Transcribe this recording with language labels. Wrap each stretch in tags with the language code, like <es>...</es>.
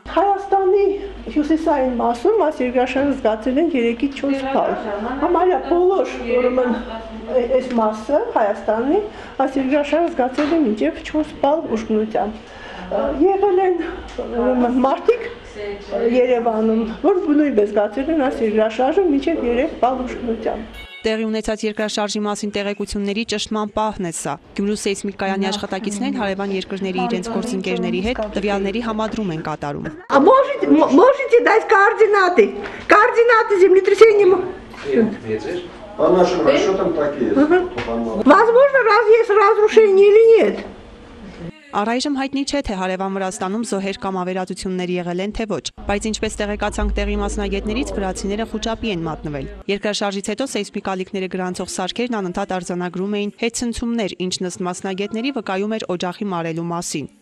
<hy>Հայաստանի հյուսիսային մասում այս երկրաշարժը զգացել են 3-ից 4 բալ։ Համարյա բոլոր ուրեմն այս մասը Հայաստանի այս երկրաշարժը զգացել են մինչև 4 բալ ուժգնությամբ։ Եղել են մարդիկ Երևանում, որ նույնպես զգացել են այս երկրաշարժը մինչև 3 բալ ուժգնությամբ։ Տեղի ունեցած երկրաշարժի մասին տեղեկությունների ճշտման пահն է սա։ Գյումրու սեյսմիկ կայանի աշխատակիցներն հարևան երկրների իրենց գործընկերների հետ տվյալների համադրում են катарում։</hy> <ru>Можете дать координаты? Координаты землетрясения. По нашим расчетам такие. Возможно, есть разрушение или нет.</ru> <hy>Առայժմ հայտնի չէ, թե հարևան Վրաստանում զոհեր կամ ավերածություններ եղել են, թե ոչ, բայց ինչպես տեղեկացանք տեղի մասնագետներից, վրացիները խուճապի են մատնվել։ Երկրաշարժից հետո սեյսմիկ ալիքները գրանցող սարքերն անընդհատ արձանագրում էին հետցնցումներ, ինչ ըստ մասնագետների վկայում էր օջախի մարելու մասին։</hy>